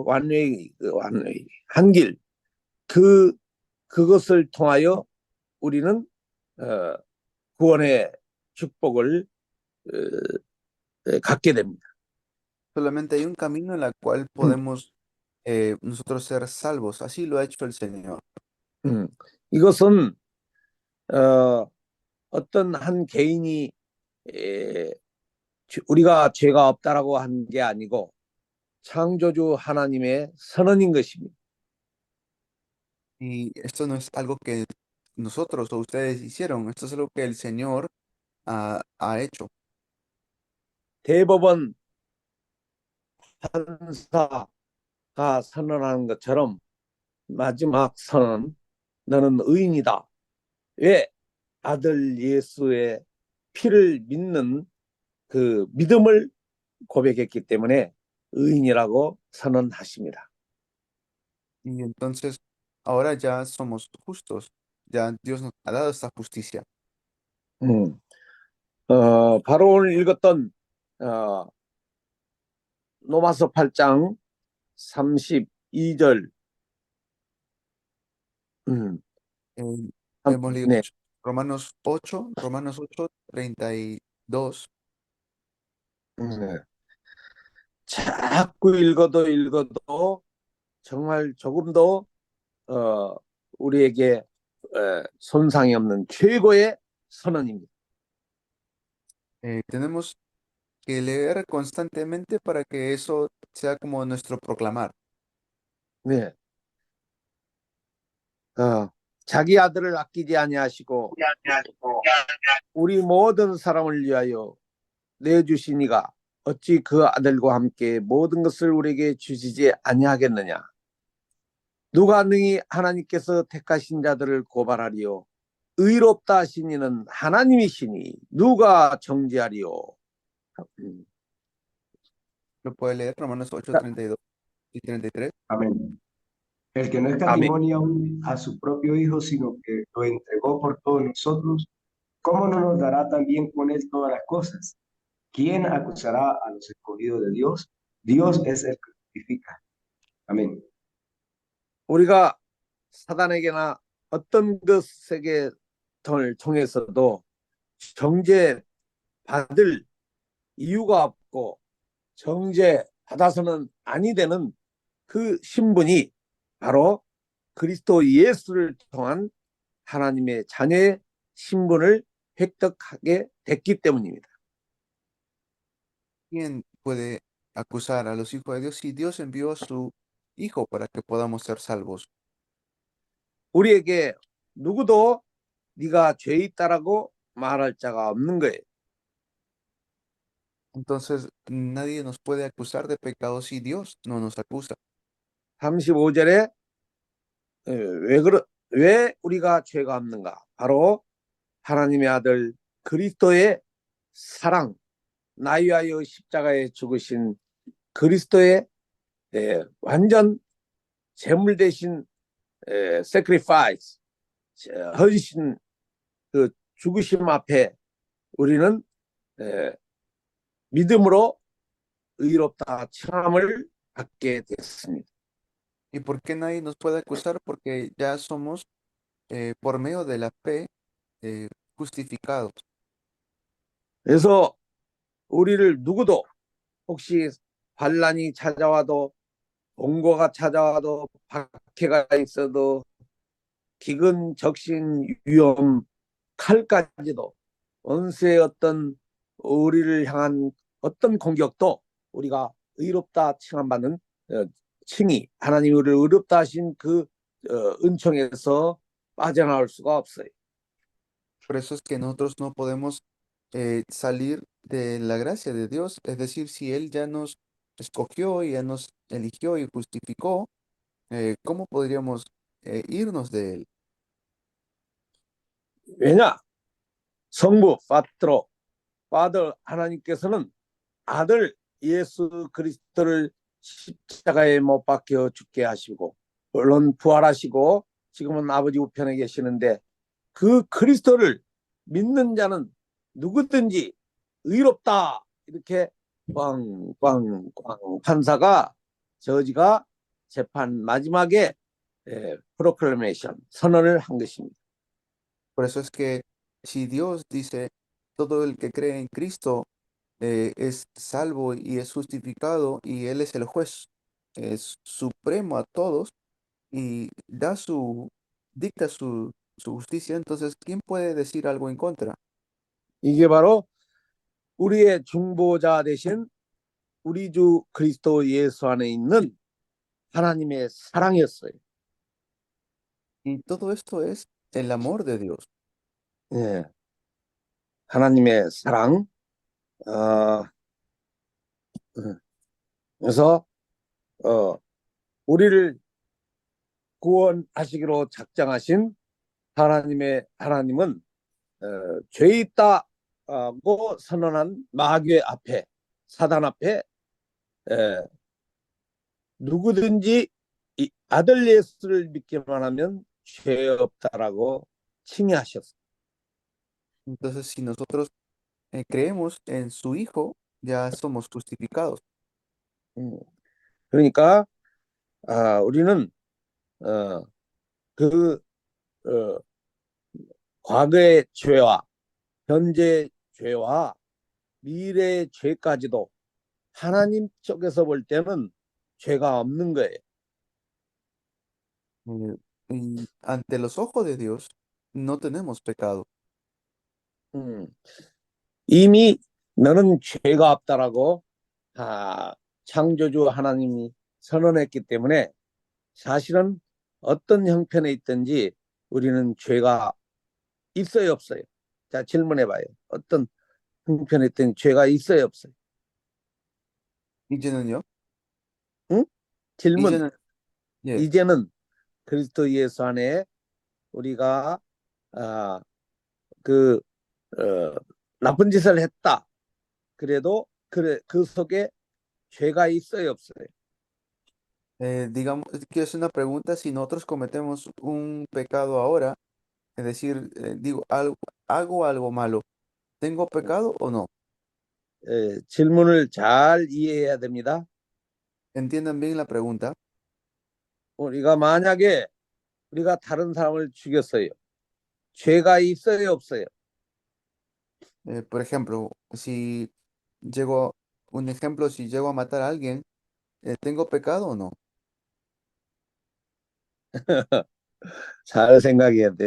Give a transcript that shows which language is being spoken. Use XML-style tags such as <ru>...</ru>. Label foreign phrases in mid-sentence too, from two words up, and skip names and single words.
<en>one way</en> <ko>한 길. 그것을 통하여 우리는 구원의 축복을 갖게 됩니다.</ko> <es>Solamente hay un camino en el cual podemos nosotros ser salvos. Así lo ha hecho el Señor.</es> <ko>이것은 어떤 한 개인이 우리가 죄가 없다라고 한 게 아니고 창조주 하나님의 선언인 것입니다.</ko> <es>Y esto no es algo que nosotros o ustedes hicieron. Esto es algo que el Señor ha hecho.</es> <ko>대법원 판사가 선언하는 것처럼 마지막 선언, 너는 의인이다. 왜? 아들 예수의 피를 믿는 그 믿음을 고백했기 때문에 의인이라고 선언하십니다.</ko> <es>Y entonces ahora ya somos justos. Ya Dios nos ha dado esta justicia.</es> <ko>바로 오늘 읽었던 로마서 8장 32절</ko> <es>Hemos leído</es> <ko>네. Romanos 8:32. 자꾸 읽어도 정말 조금도 우리에게 손상이 없는 최고의 선언입니다. Tenemos que leer constantemente para que eso sea como nuestro proclamar. 네. 자기 아들을 아끼지 아니하시고 우리 모든 사람을 위하여 내주시니가 어찌 그 아들과 함께 모든 것을 우리에게 주시지 아니하겠느냐. 누가 능히 하나님께서 택하신 자들을 고발하리요. 의롭다 하신 이는 하나님이시니 누가 정죄하리요.</ko> <es>Lo puede leer Romanos 8:32 y 33. Amén. El que no escatimó aún a su propio Hijo, sino que lo entregó por todos nosotros, ¿cómo no nos dará también con él todas las cosas? ¿Quién acusará a los escogidos de Dios? Dios es el que justifica. Amén.</es> <ko>우리가 사단에게나 어떤 것에게 통해서도 정죄 받을 이유가 없고 정죄 받아서는 아니 되는 그 신분이 바로 그리스도 예수를 통한 하나님의 자녀의 신분을 획득하게 됐기 때문입니다.</ko> <es>¿Quién puede acusar a los hijos de Dios si Dios envió a su Hijo para que podamos ser salvos?</es> <ko>우리에게 누구도 네가 죄 있다라고 말할 자가 없는 거예요.</ko> <es>Entonces, nadie nos puede acusar de pecado si Dios no nos acusa.</es> <ko>35절에 왜 우리가 죄가 없는가? 바로 하나님의 아들 그리스도의 사랑, 나위하여 십자가에 죽으신 그리스도의 완전 제물 대신 sacrifice, 헌신, 그 죽으심 앞에 우리는 믿음으로 의롭다 칭함을 받게 됐습니다.</ko> <es>¿Y por qué nadie nos puede acusar? Porque ya somos, por medio de la fe, justificados.</es> <ko>그래서 우리를 누구도 혹시 환난이 찾아와도 공고가 찾아와도 박해가 있어도 기근 적신 위험 칼까지도 원수의 어떤 우리를 향한 어떤 공격도 우리가 의롭다 칭함받는 칭의 하나님이 우리를 의롭다 하신 그 은총에서 빠져나올 수가 없어요.</ko> <es>Por eso es que nosotros no podemos salir de la gracia de Dios. Es decir, si Él ya nos escogió y ya nos eligió y justificó, ¿cómo podríamos irnos de Él?</es> <ko>왜냐? 성부 파더 하나님께서는 아들 예수 그리스도를 십자가에 못 박혀 죽게 하시고 물론 부활하시고 지금은 아버지 우편에 계시는데 그 그리스도를 믿는 자는 누구든지 의롭다 이렇게 꽝꽝꽝 판사가 저지가 재판 마지막에 프로클레메이션 선언을 한 것입니다.</ko> <es>Por eso es que si Dios dice, todo el que cree en Cristo es salvo y es justificado, y Él es el juez supremo a todos y dicta su justicia, entonces, ¿quién puede decir algo en contra?</es> <ko>이게 바로 우리의 중보자 되신 우리 주 그리스도 예수 안에 있는 하나님의 사랑이었어요.</ko> <es>Y todo esto es el amor de Dios.</es> <ko>예. 하나님의 사랑. 그래서 우리를 구원하시기로 작정하신 하나님은 죄 있다고 선언한 마귀 앞에 사단 앞에 누구든지 이 아들 예수를 믿기만 하면 죄 없다라고 칭의하셨어요.</ko> <es>Entonces, si nosotros creemos en su Hijo, ya somos justificados.</es> <ko>그러니까 우리는 그 과거의 죄와 현재 죄와 미래의 죄까지도 하나님 쪽에서 볼 때는 죄가 없는 거예요.</ko> <es>Y ante los ojos de Dios, no tenemos pecado.</es> <ko>이미 너는 죄가 없다라고 창조주 하나님이 선언했기 때문에 사실은 어떤 형편에 있든지 우리는 죄가 있어요, 없어요? 자, 질문해봐요. 어떤 형편에 있든 죄가 있어요, 없어요? 이제는요? 응? 질문. 이제는, 예. 이제는 그리스도 예수 안에 우리가 나쁜 짓을 했다. 그래도 그 속에 죄가 있어요, 없어요?</ko> <es>Digamos, quiero hacer una pregunta, si nosotros cometemos un pecado ahora, es decir, hago algo malo, ¿tengo pecado o no?</es> <ko>질문을 잘 이해해야 됩니다.</ko> <es>Entiendan bien la pregunta.</es> <ko>우리가 만약에 우리가 다른 사람을 죽였어요. 죄가 있어요, 없어요?</ko> <es>Por ejemplo, si llego, un ejemplo, si llego a matar a alguien, ¿tengo pecado o no?</es> <ko>잘 생각해야 돼.</ko>